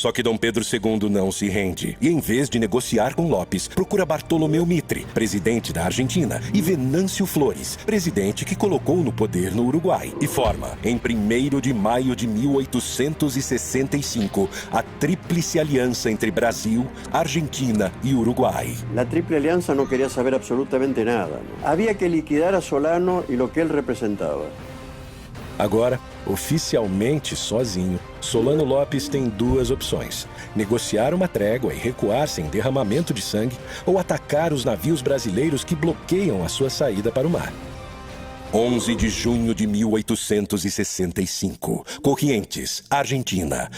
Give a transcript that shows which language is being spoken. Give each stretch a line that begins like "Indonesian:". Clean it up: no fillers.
Portuguese: Só que Dom Pedro II não se rende e, em vez de negociar com Lopes, procura Bartolomeu Mitre, presidente da Argentina, e Venâncio Flores, presidente que colocou no poder no Uruguai, e forma, em 1º de maio de 1865, a Tríplice Aliança entre Brasil, Argentina e Uruguai.
Spanish: La Triple Alianza no quería saber absolutamente nada, ¿no? Había que liquidar a Solano y lo que él representaba.
Portuguese: Agora, oficialmente sozinho, Solano Lopes tem duas opções: negociar uma trégua e recuar sem derramamento de sangue, ou atacar os navios brasileiros que bloqueiam a sua saída para o mar. 11 de junho de 1865, Corrientes, Argentina.